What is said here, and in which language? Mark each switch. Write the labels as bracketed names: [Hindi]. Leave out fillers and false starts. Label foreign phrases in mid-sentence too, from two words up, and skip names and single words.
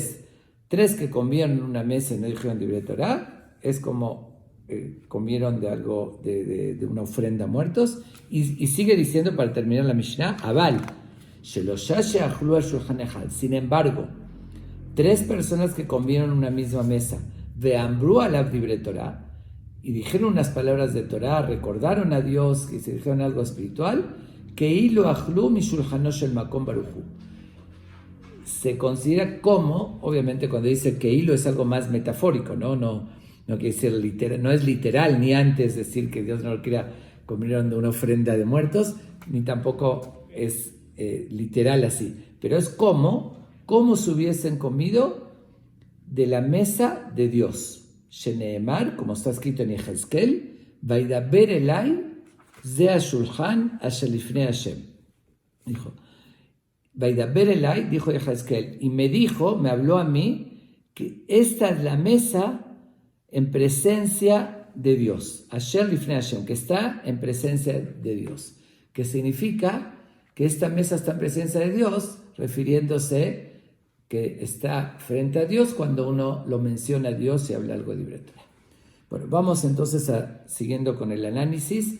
[Spanish] 3 que comieron en una mesa y no dijeron [Hebrew] דברי תורה, [Spanish] es como comieron de algo, de una ofrenda a muertos, y sigue diciendo para terminar la Mishnah, Aval, sin embargo, 3 personas que comieron en una misma mesa, [Hebrew] ואמרו עליו דברי תורה, [Spanish] y dijeron unas palabras de Torah, recordaron a Dios, que se dijeron algo espiritual, que [Hebrew] כאילו אכלו משלחנו של מקום ברוך הוא. [Spanish] Se considera como, obviamente cuando dice que hilo es algo más metafórico, no quiere decir literal, no es literal, ni antes decir que Dios no lo quiera comieron de una ofrenda de muertos, ni tampoco es literal así, pero es como se hubiesen comido de la mesa de Dios. Sheneemar, como está escrito en Yehezkel, [Hebrew] וידבר אלי זה השלחן אשר לפני השם. [Spanish] Dijo, [Hebrew] וידבר אלי, [Spanish] dijo Yehezkel, y me habló a mí, que esta es la mesa en presencia de Dios. [Hebrew] אשר לפני השם, [Spanish] que está en presencia de Dios. Que significa que esta mesa está en presencia de Dios, refiriéndose que está frente a Dios cuando uno lo menciona a Dios y habla algo de Torah. Bueno, vamos entonces siguiendo con el análisis.